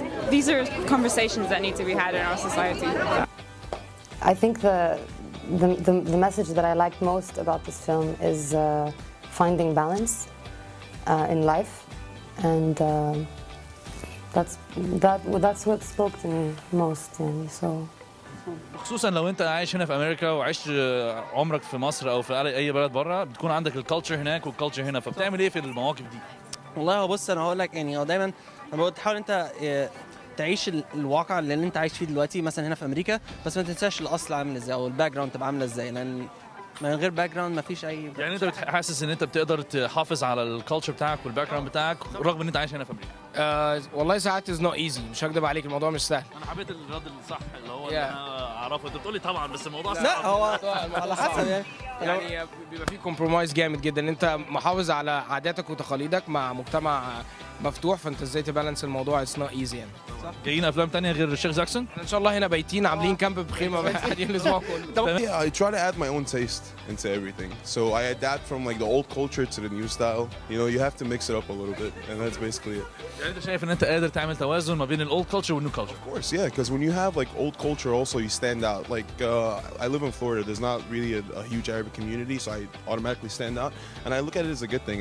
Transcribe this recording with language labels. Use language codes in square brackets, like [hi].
[en] these are conversations that need to be had in our society. I think the message that I liked most about this film is finding balance in life, and that's what spoke to me most. [ar] يعني [en] so. [ar] خصوصا لو انت عايش هنا في امريكا وعشت عمرك في مصر او في اي بلد بره، بتكون عندك الكالتشر هناك والكالتشر هنا، فبتعمل ايه في المواقف دي؟ والله هو بص، انا هقول لك يعني هو دايما انا بحاول انت تعيش الواقع اللي انت عايش فيه دلوقتي مثلا هنا في امريكا، بس ما تنساش الاصل عامل ازاي او الباك جراوند تبقى عامله ازاي، لان من غير باك جراوند مفيش اي. يعني انت حاسس ان انت بتقدر تحافظ على الكالتشر بتاعك والباك جراوند بتاعك رغم ان انت عايش هنا في امريكا؟ والله ساعات [en] is not easy, [ar] مش هكدب عليك، الموضوع مش سهل. انا حبيت الرد الصح اللي هو اللي انا اعرفه. انت بتقول لي طبعا بس الموضوع صعب. لا هو على حسب يعني بيبقى في كومبرومايز جامد جدا، ان انت محافظ على عاداتك وتقاليدك مع مجتمع مفتوح، فانت ازاي تبالانس الموضوع [en] it's not easy [ar] يعني. جايين افلام تانية غير الشيخ زاكسون؟ ان شاء الله هنا بايتين عاملين كامب بخيمه قاعدين الاسبوع كله. [en] Yeah, I try to add my own taste into everything. So I adapt from like the old culture to the new style. You know, you have to mix it up a little bit, and that's basically it. [ar] يعني انت شايف ان انت قادر تعمل توازن ما بين الاولد كلتشر والنيو كلتشر؟ [en] Of course, yeah, because when you have like old culture, also you stand out. Like I live in Florida, there's not really a huge Arabic community, so I automatically stand out, and I look at it as a good thing.